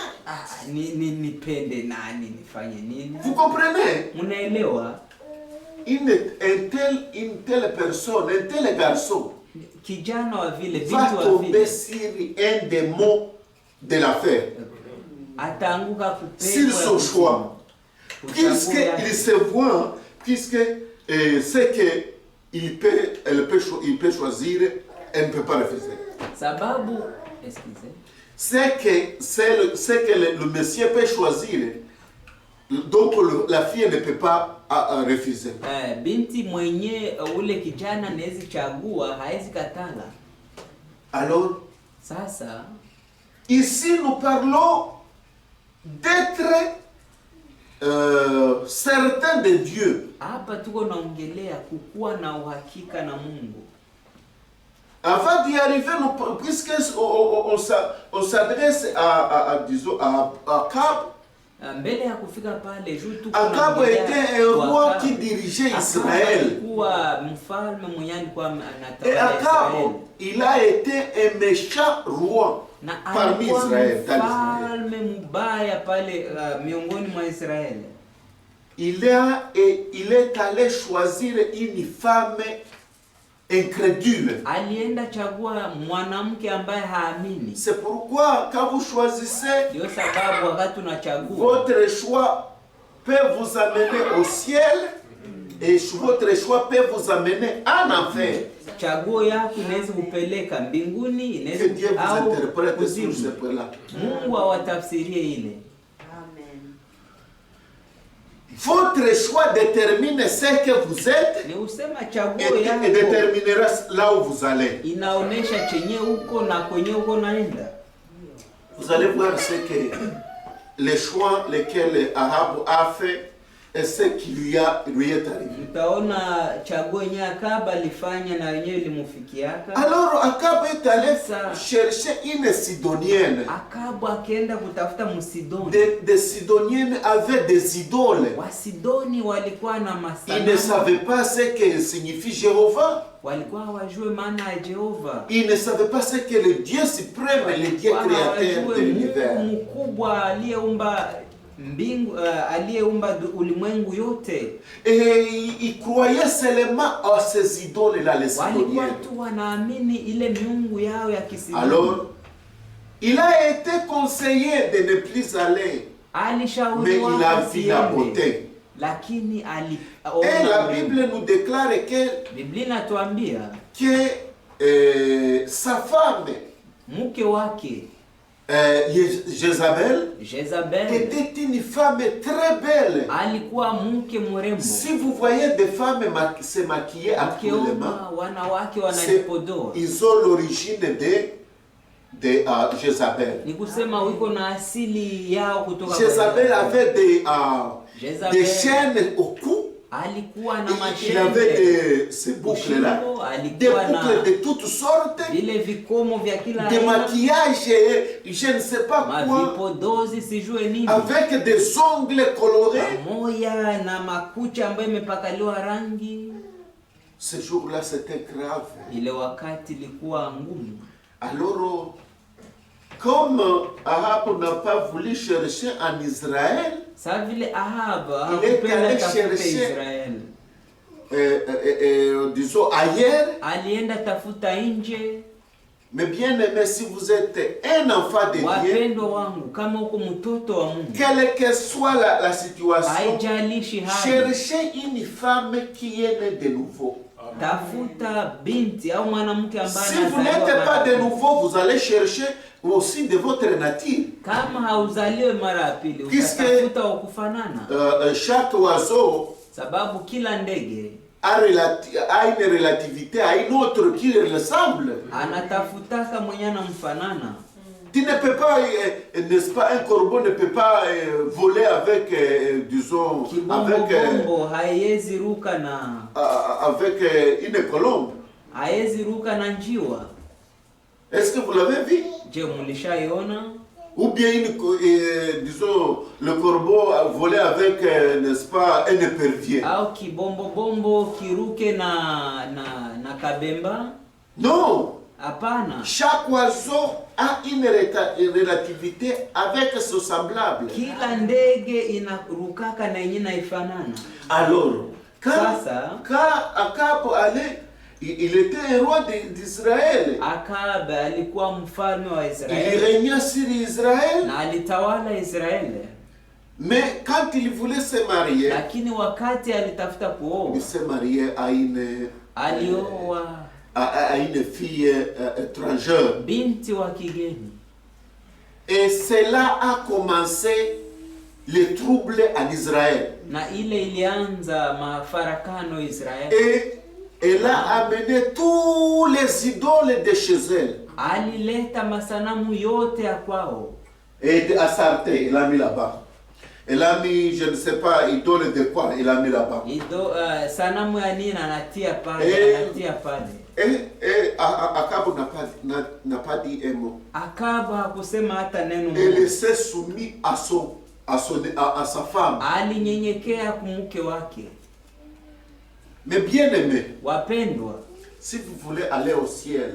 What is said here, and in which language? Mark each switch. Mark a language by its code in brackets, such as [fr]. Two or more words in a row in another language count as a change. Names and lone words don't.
[fr] Vous comprenez? Une telle personne, un tel garçon va tomber sur un des mots de l'affaire. [sw] ataanguka [fr] sur [sw] kupepo ya [fr] son [sw] kuzimu. [fr] choix. [sw] Kuchagua yake. [fr] Puisqu'il se voit, puisque c'est que il peut choisir, elle ne peut pas refuser. [sw] Sababu, excusez. [fr] C'est que le Messie peut choisir, donc la fille ne peut pas refuser. [sw] Binti mwenye ule kijana anaweza chagua, haezi katala. [fr] Alors, [sw] Sasa [fr] ici nous parlons d'être certain de Dieu. [sw] hapa tuko naongelea kukuwa na uhakika na Mungu. [fr] Avant d'y arriver, puisque on s'adresse disons, à Akab. [sw] Mbele ya kufika pale juu tuko [fr] Akab était un roi qui dirigeait Israël. [sw] Alikuwa mfalme mwenye alikuwa [fr] Et [sw] anatawala Akab, Israeli. [fr] il a été un méchant roi [sw] Na [fr] parmi [sw] alikuwa Israël. mfalme mbaya pale miongoni mwa Israeli. [fr] Il est allé choisir une femme incrédule. [sw] Alienda chagua mwanamke ambaye haamini. [fr] C'est pourquoi quand vous choisissez, [sw] Ndio sababu wakati unachagua, [fr] votre choix peut vous amener au ciel et votre choix peut vous amener en enfer. [sw] chaguo yako inaweza kupeleka mbinguni, [fr] Que Dieu [sw] inaweza [fr] vous au interprète sur [sw] kuzimu. [fr] ce point-là. [sw] Mungu awatafsirie ile. Amen. [fr] Votre choix détermine ce que vous êtes [sw] Ni usema chaguo [fr] et [sw] yako [fr] déterminera là où vous allez. [sw] inaonesha chenye uko na kwenye uko naenda. [fr] Vous allez voir ce que les choix lesquels Ahab a fait et ce qui lui est arrivé. [sw] Mtaona chaguo yenye Akab alifanya na yenyewe ilimufikiaka. [fr] Alors Akab est allé Ça. chercher une Sidonienne. [sw] Akabu akaenda kutafuta Msidoni. [fr] Des Sidoniennes avaient des idoles. [sw] Wasidoni walikuwa na [fr] Ils ne [sw] masanamu. [fr] savaient pas ce que signifie Jéhovah. [sw] Walikuwa hawajue maana ya Jehova. [fr] Ils ne savaient pas ce que le Dieu suprême, le Dieu créateur de [sw] Mungu [fr] l'univers. [sw] mkubwa aliyeumba mbingu, aliyeumba ulimwengu yote. [fr] Et ils croyaient seulement à ces idoles-là, les [sw] Walikuwa [fr] Sidoniennes. [sw] tu wanaamini ile miungu yao ya Kisidoni. [fr] Alors, il a été conseillé de ne plus aller, mais [sw] Alishauriwa [fr] il a vu la [sw] asiende, [fr] beauté. [sw] lakini [fr] Et la [sw] aliona. [fr] Bible nous déclare [sw] Biblia inatuambia [fr] que sa femme, [sw] mke wake Jézabel, Jezabel [fr] était une femme très belle. [sw] alikuwa mke mrembo. [fr] Si vous voyez des femmes se maquiller actuellement, [sw] Ukiona wanawake [fr] c'est- [sw] wanajipodoa, [fr] ils ont l'origine de Jézabel. [sw] ni kusema wiko na asili yao kutoka kwa Jézabel Jezabel. [fr] avait des Jezabel chaînes au cou. [sw] alikuwa na [fr] Il avait [sw] machembe, [fr] ces boucles-là, [sw] ushingo, [fr] des [sw] alikuwa na [fr] boucles de toutes sortes, [sw] vile vikomo vya kila [fr] des [sw] aina, [fr] maquillages, je ne sais pas quoi, [sw] mavipodozi sijue nini, [fr] avec des ongles colorés. [sw] pamoja na makucha ambayo imepakaliwa rangi. [fr] Ce jour-là, c'était grave. [sw] Ile wakati ilikuwa ngumu. [fr] Alors, comme Ahab n'a pas voulu chercher en Israël, [sw] Sa vile Ahaba [fr] Il est [sw] hakupenda [fr] allé [sw] tafute [fr] chercher- [sw] Israeli, [fr] disons ailleurs, [sw] alienda tafuta nje. [fr] mais bien aimé, si vous êtes un enfant de Dieu, [sw] Wapendwa wangu, kama uko mtoto wa Mungu, [fr] quelle que soit la situation, [sw] haijalishi hali, [fr] cherchez une femme qui est née de nouveau. [sw] tafuta binti au mwanamke ambaye [fr] Si vous [sw] anazaliwa [fr] n'êtes pas [sw] mara [fr] de [sw] pili. [fr] nouveau, vous allez chercher aussi de votre nature. [sw] Kama hauzaliwe mara ya pili, [fr] Puisque- [sw] utatafuta wa kufanana, [fr] Chaque oiseau [sw] sababu kila ndege [fr] a une relativité à une autre qui lui ressemble. [sw] anatafutaka mwenye anamfanana. [fr] Tu ne peux pas, n'est-ce pas, un corbeau ne peut pas voler avec, disons, avec, [sw] Kibombobombo haiwezi ruka na [fr] avec une colombe. [sw] haiwezi ruka na njiwa. [fr] Est-ce que vous l'avez vu? [sw] Je, mulishaiona? [fr] Ou bien, disons, le corbeau a volé avec, n'est-ce pas, un épervier. [sw] Au kibombobombo kiruke na kabemba? [fr] Non! [sw] Hapana. [fr] Chaque oiseau a une relativité avec son semblable. [sw] Kila ndege inarukaka na yenye naifanana. [fr] Alors, quand [sw] Sasa [fr] Akab allait, il était un roi d'Israël. [sw] Akab alikuwa mfalme wa [fr] Il [sw] Israeli [fr] régnait sur Israël. [sw] na alitawala Israeli. [fr] Mais quand il voulait se marier, [sw] Lakini wakati alitafuta kuoa, [fr] il s'est marié [sw] alioa [fr] à une fille étrangère. [sw] binti wa kigeni. [fr] Et cela a commencé les troubles en Israël. [sw] Na ile ilianza mafarakano Israeli. [fr] Et elle a amené tous les idoles de chez elle. Alileta masanamu yote ya kwao. Et à Sarté, il a mis là-bas. Elle a mis, je ne sais pas, idole de quoi, il a mis là-bas. [sw] Sanamu ya nini anatia pale, anatia pale. [fr] Et Akab n'a pas dit un mot. [sw] Akab hakusema hata neno moja. [fr] Elle s'est soumise à sa femme. [sw] Alinyenyekea kumke wake. [fr] Mais bien aimé, [sw] Wapendwa, [fr] si vous voulez aller au ciel,